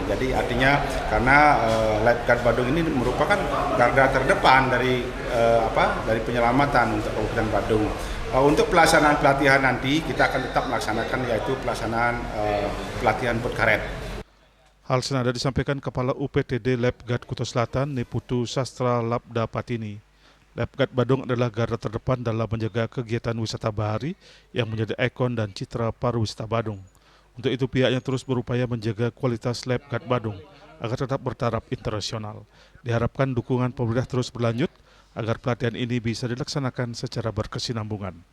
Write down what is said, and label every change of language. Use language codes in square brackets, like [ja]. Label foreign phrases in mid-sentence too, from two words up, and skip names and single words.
[id] Jadi artinya karena lifeguard Badung ini merupakan garda terdepan dari penyelamatan untuk Kabupaten Badung. Untuk pelaksanaan pelatihan nanti kita akan tetap melaksanakan yaitu pelaksanaan pelatihan boat karet. Hal senada disampaikan Kepala UPTD Lifeguard Kute Selatan, Niputu Sastra Labda Patini. Lifeguard Badung adalah garda terdepan dalam menjaga kegiatan wisata bahari yang menjadi ikon dan citra pariwisata Badung. Untuk itu pihaknya terus berupaya menjaga kualitas lifeguard Badung agar tetap bertaraf internasional. Diharapkan dukungan pemerintah terus berlanjut agar pelatihan ini bisa dilaksanakan secara berkesinambungan.